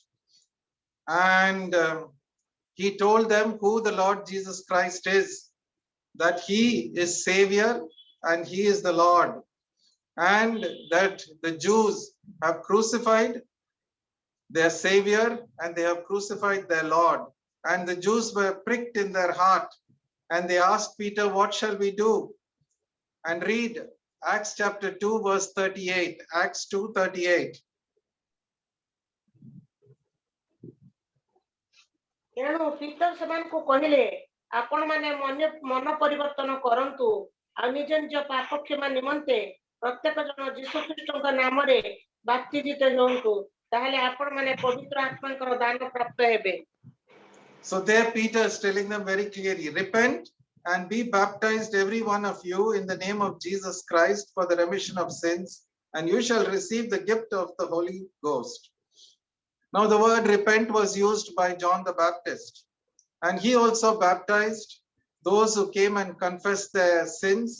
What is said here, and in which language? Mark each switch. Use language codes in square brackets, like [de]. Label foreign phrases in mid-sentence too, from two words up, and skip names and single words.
[en] And he told them who the Lord Jesus Christ is, that he is Savior and he is the Lord, and that the Jews have crucified their Savior and they have crucified their Lord. And the Jews were pricked in their heart and they asked Peter, what shall we do? and read Acts chapter 2 verse 38. Acts 2:38. [or] ତେଣୁ ପିତର ସେମାନଙ୍କୁ କହିଲେ ଆପଣ ମାନେ ମନ ପରିବର୍ତ୍ତନ କରନ୍ତୁ ଆଉ ନିଜ ନିଜ ପାପ କ୍ଷମା ନିମନ୍ତେ ପ୍ରତ୍ୟେକ ଜଣ ଯୀଶୁ ଖ୍ରୀଷ୍ଟଙ୍କ ନାମରେ ବାପ୍ତିଜିତ ହୁଅନ୍ତୁ ତାହେଲେ ଆପଣ ମାନେ ପବିତ୍ର ଆତ୍ମାଙ୍କର ଦାନ ପ୍ରାପ୍ତ ହେବେ। [en] So there Peter is telling them very clearly, repent and be baptized every one of you in the name of Jesus Christ for the remission of sins, and you shall receive the gift of the Holy Ghost. Now the word repent was used by John the Baptist, and he also baptized those who came and confessed their sins.